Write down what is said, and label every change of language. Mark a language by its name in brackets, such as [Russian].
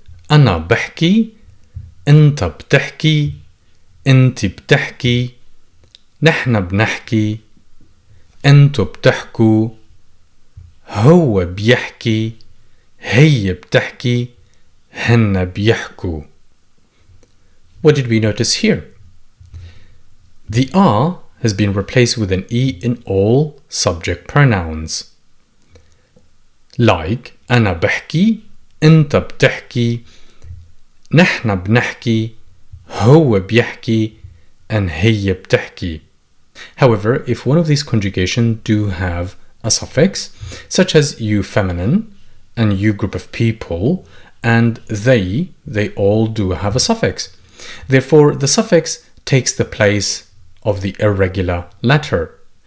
[Arabic] أنا بحكي، أنت بتحكي، أنت بتحكي، نحن بنحكي، أنتو بتحكوا، هو بيحكي، هي بتحكي، هن بيحكوا. [English] What did we notice here? The R has been replaced with an E in all subject pronouns. Like, [Arabic] أنا بحكي أنت بتحكي نحن بنحكي هو بيحكي [English] and [Arabic] هي بتحكي. [English] However, if one of these conjugations do have a suffix, such as you feminine and you group of people and they all do have a suffix. Therefore, the suffix takes the place of the irregular letter.